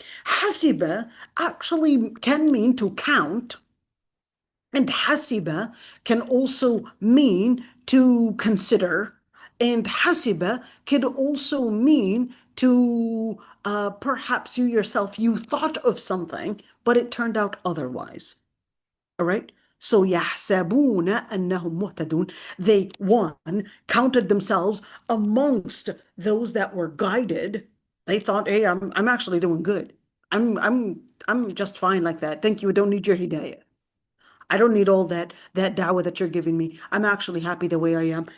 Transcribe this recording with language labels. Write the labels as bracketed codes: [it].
[en] حاسبة actually can mean to count, and hasiba can also mean to consider, and hasiba can also mean to perhaps you yourself, you thought of something, but it turned out otherwise. All right? So [ar] يحسبون أنهم مهتدون. [en] They, one, counted themselves amongst those that were guided. They thought, hey, I'm actually doing good. I'm just fine like that. Thank you. I don't need your hidayah. I don't need all that da'wah that you're giving me. I'm actually happy the way I am.